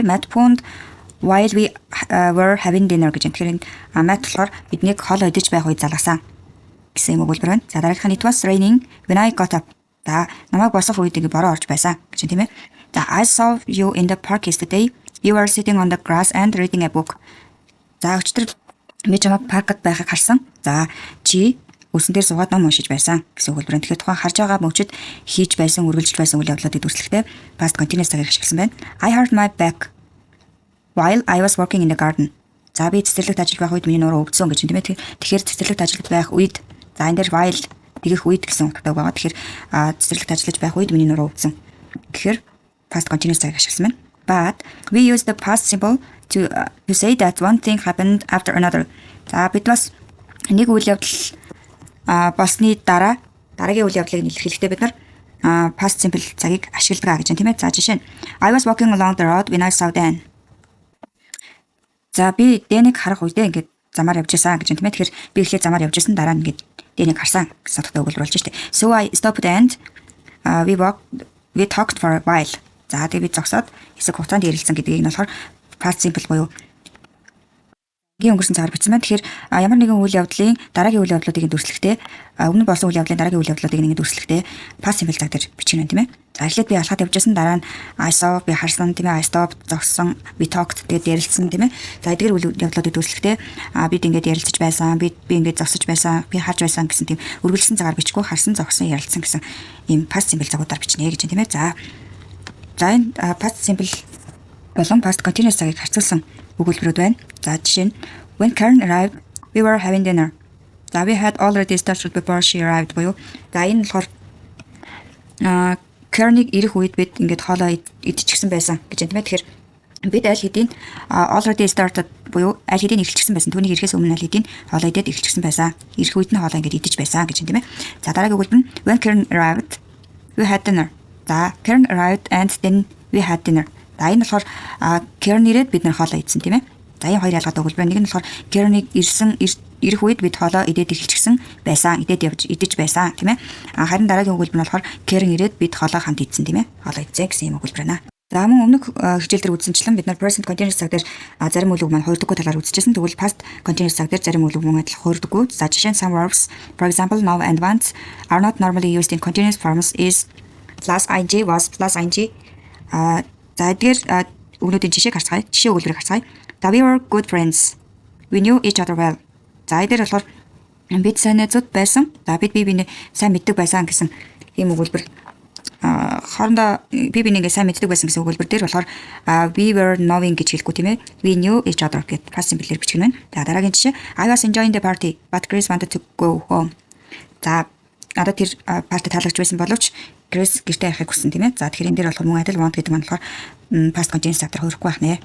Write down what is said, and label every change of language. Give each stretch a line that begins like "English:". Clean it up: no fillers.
English: Matt phoned while we were having dinner гэж.
Mongolian: Тэгэхээр Matt болохоор биднийг хоол идэж байх үед залгасан гэсэн юм өгүүлбэр байна. За дараагийнх нь
English: it was raining when I got up.
Mongolian: За намайг босох үед ингэ бороо орж байсан гэж тийм ээ.
English: За I saw you in the park yesterday. You were sitting on the grass and reading a book.
Mongolian: За өчтөр би чамайг паркт байхыг харсан. За чи үлсэн дээр суугаад ном уншиж байсан гэсэн өгүүлбэр. Тэгэхээр тухайн харж байгаа мөчид хийж байсан, үргэлжилж байсан үйл явдлуудыг дүрслэхдээ past continuous цагийг ашигласан байна.
English: I hurt my back while I was working in the garden.
Mongolian: За би цэцэрлэгт ажиллаж байх үед миний нуруу өвдсөн гэж тийм ээ. Тэгэхээр цэцэрлэгт ажиллаж байх үед за энэ дээр while тэгэх үед гэсэн утгатай байгаа. Тэгэхээр цэцэрлэгт ажиллаж байх үед миний нуруу өвдсөн. Тэгэхээр past continuous цагийг ашигласан байна.
English: But we use the past simple to say that one thing happened after another.
Mongolian: За бид бас нэг үйл явдал болсны дараагийн үйл явдлыг илэрхийлэхдээ бид нар past simple цагийг ашигладаг гэж байна тийм ээ. За жишээ нь
English: I was walking along the road when I saw Dan.
Mongolian: За би Дэныг харах үедээ ингээд замаар явж байсан гэж байна тийм ээ. Тэгэхээр би эхлээд замаар явж байсан дараа нь ингээд Дэныг харсан гэсэн утгатай өгүүлбэр болж штэ.
English: So I stopped and we talked for a while.
Mongolian: За тэгээ би зогсоод хэсэг хугацаанд ярилцсан гэдгийг нь болохоор past simple буюу өнгөрсөн цагаар бичсэн байна. Тэгэхээр ямар нэгэн үйл явдлын дараагийн үйл явдлуудыг дүрслэхдээ өмнө болсон үйл явдлын дараагийн үйл явдлуудыг ингэ дүрслэхдээ past simple цаг дээр бичих юм тийм ээ. За эхлээд би алхаад явжсэн дараа нь
English: I saw
Mongolian: би харсан тийм ээ.
English: I stopped
Mongolian: зогссон,
English: we talked
Mongolian: тэгээд ярилцсан тийм ээ. За эдгээр үйл явдлуудыг дүрслэхдээ бид ингэж ярилцаж байсан, би ингэж зогсож байсан, би харж байсан гэсэн тийм үргэлжилсэн цагаар бичихгүй харсан, зогссон, ярилцсан гэсэн ийм past simple цагуудаар бичнэ гэж тийм ээ. За энэ past simple болон past continuous цагийг харьцуулсан өгүүлбэрүүд байна.
English: За жишээ нь when Karen arrived, we were having dinner.
Mongolian: За
English: we had already started before she arrived
Mongolian: буюу за энэ болохоор Karen-ыг ирэх үед бид ингээд хоолоо идчихсэн байсан гэж байна тийм ээ. Тэгэхээр бид аль хэдийн already started буюу аль хэдийн эхэлчихсэн байсан. Түүнийг ирэхээс өмнө аль хэдийн хоолоо идээд эхэлчихсэн байсан. Ирэх үед нь хоолоо ингээд идэж байсан гэж байна тийм ээ. За дараагийн өгүүлбэр нь
English: when Karen arrived, we had dinner. За Karen arrived and then we had dinner.
Mongolian: За энэ болохоор Karen ирээд бид нэр хоолоо идсэн тийм ээ. За ийм хоёр ялгаатай өгүүлбэр. Нэг нь болохоор Karen-ыг ирсэн ирэх үед бид хоолоо идээд эхэлчихсэн байсан. Идэж байсан тийм ээ. Харин дараагийн өгүүлбэр нь болохоор Karen ирээд бид хоолоо хамт идсэн тийм ээ. Хоолоо идсэн гэсэн юм өгүүлбэр байна. За мөн өмнөх хичээл дээр үзсэнчлэн бид нар present continuous цаг дээр зарим үгнүүд маань хуурдаггүй талаар үзчихсэн. Тэгвэл past continuous цаг дээр зарим үгнүүд маань хуурдаггүй.
English: За жишээ нь some verbs for example now and once are not normally used in continuous forms is plus ing was plus ing.
Mongolian: За эдгээр үгнүүдийн жишээг харцгаая. Жишээ өгүүлбэрийг харцгаая.
English: We were good friends. We knew each other well.
Mongolian: За эдгээр болохоор бид сайн найзууд байсан. За бид биенээ сайн мэддэг байсан гэсэн ийм өгүүлбэр. Хоорондоо биенийгээ сайн мэддэг байсан гэсэн өгүүлбэр дээр болохоор
English: we were knowing
Mongolian: гэж хэлэхгүй тийм ээ.
English: We knew each other
Mongolian: гэд past simple-ээр бичих нь байна. За дараагийн жишээ
English: I was enjoying the party but Chris wanted to go home.
Mongolian: За надад тэр парти таалагч байсан боловч Chris гэртээ явахыг хүссэн тийм ээ. За тэгэхээр энэ дээр болохоор мөн адил want гэдэг нь болохоор past continuous цаг дээр хөрөхгүй байх нэ.